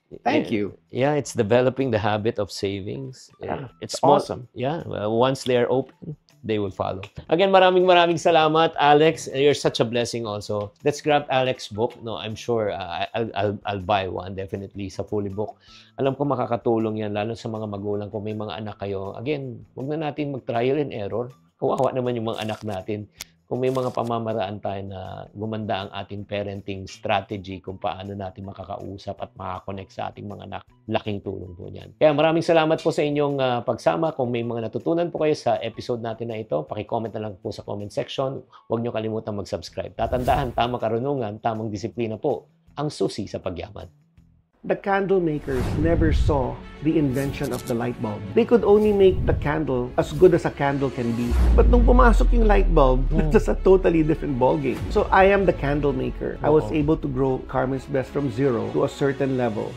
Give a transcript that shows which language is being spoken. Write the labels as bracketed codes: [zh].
[en] Thank you. Yeah, it's developing the habit of savings. Yeah, It's awesome. Yeah, once they are open, they will follow. Again, [tl] maraming salamat, [en] Alex. You're such a blessing also. Let's grab Alex's book. No, I'm sure I'll buy one definitely sa fully book. [tl] Alam ko makakatulong yan lalo sa mga magulang kung may mga anak kayo. Again, wag na natin mag-trial and error. Kawawa naman yung mga anak natin. Kung may mga pamamaraan tayo na gumanda ang ating parenting strategy kung paano natin makakausap at makakonect sa ating mga anak, laking tulong po yan. Kaya maraming salamat po sa inyong pagsama. Kung may mga natutunan po kayo sa episode natin na ito, paki-comment na lang po sa comment section. Huwag nyo kalimutan mag-subscribe. Tatandaan, tamang karunungan, tamang disiplina po ang susi sa pagyaman. [en] The candle makers never saw the invention of the light bulb. They could only make the candle as good as a candle can be. But [tl] nung pumasok yung [en] light bulb, it's a totally different ballgame. So I am the candle maker. I was able to grow Carmen's Best from 0 to a certain level.